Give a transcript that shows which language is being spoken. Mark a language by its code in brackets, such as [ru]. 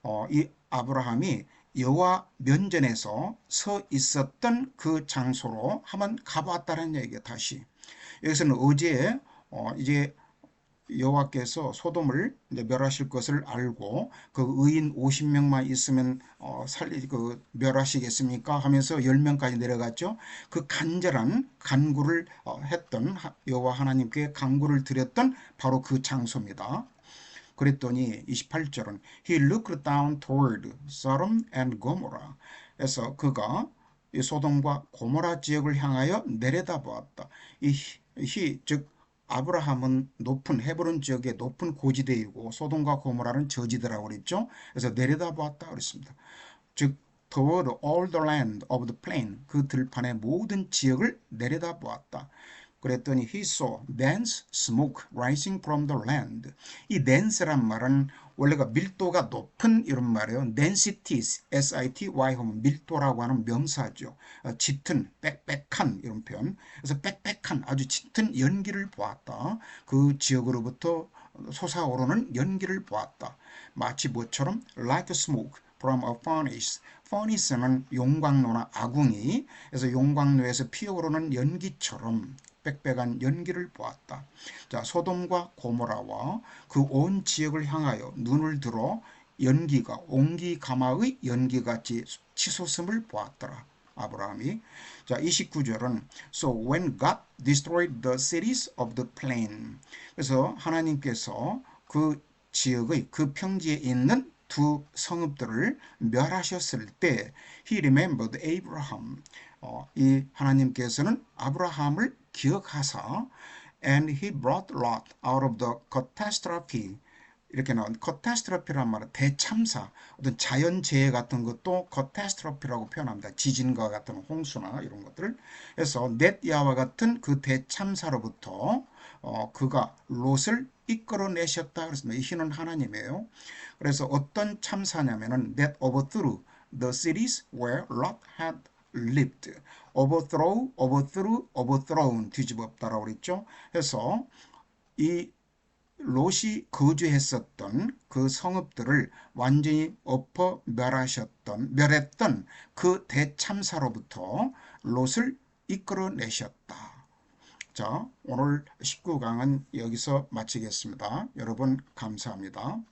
[ko] 이 아브라함이 여호와 면전에서 서 있었던 그 장소로 한번 가보았다는 얘기예요. 다시 여기서는 어제 이제 여호와께서 소돔을 이제 멸하실 것을 알고 그 의인 50명만 있으면 멸하시겠습니까 하면서 10명까지 내려갔죠. 그 간절한 간구를 했던 여호와 하나님께 간구를 드렸던 바로 그 장소입니다. 그랬더니 28절은 [en] He looked down toward Sodom and Gomorrah. [ko] 그래서 그가 이 소돔과 고모라 지역을 향하여 내려다보았다. 즉 아브라함은 높은 헤브론 지역의 높은 고지대이고 소돔과 고모라는 저지대라고 그랬죠. 그래서 내려다보았다 그랬습니다. [en] 즉 toward all the land of the plain, [ko] 그 들판의 모든 지역을 내려다보았다. 그랬더니 [en] he saw dense smoke rising from the land. [ko] 이 dense란 말은 원래가 밀도가 높은 이런 말이에요. density, S-I-T-Y 하면 밀도라고 하는 명사죠. 짙은, 빽빽한 이런 표현. 그래서 빽빽한 아주 짙은 연기를 보았다. 그 지역으로부터 솟아오르는 연기를 보았다. 마치 뭐처럼 [en] like smoke from a furnace. [ko] furnace는 용광로나 아궁이. 그래서 용광로에서 피어오르는 연기처럼 빽빽한 연기를 보았다. 자, 소돔과 고모라와 그 온 지역을 향하여 눈을 들어 연기가 옹기가마의 연기같이 치솟음을 보았더라. 아브라함이. 자, 29절은 [en] So when God destroyed the cities of the plain. [ko] 그래서 하나님께서 그 지역의 그 평지에 있는 두 성읍들을 멸하셨을 때 [en] He remembered Abraham. [ko] 이 하나님께서는 아브라함을 기억하사 [en] and he brought Lot out of the catastrophe. [ko] 이렇게 나온 catastrophe란 말은 대참사, 어떤 자연재해 같은 것도 catastrophe라고 표현합니다. 지진과 같은 홍수나 이런 것들을. 그래서 넷야와 같은 그 대참사로부터 그가 롯을 이끌어내셨다 그랬습니다. 이 신은 하나님이에요. 그래서 어떤 참사냐면은 [en] that overthrew the cities where Lot had lived. overthrow, overthrew, overthrown [ko] 뒤집었다라고 그랬죠. 그래서 이 롯이 거주했었던 그 성읍들을 완전히 엎어 멸했던 그 대참사로부터 롯을 이끌어내셨다. 자, 오늘 19강은 여기서 마치겠습니다. 여러분 감사합니다.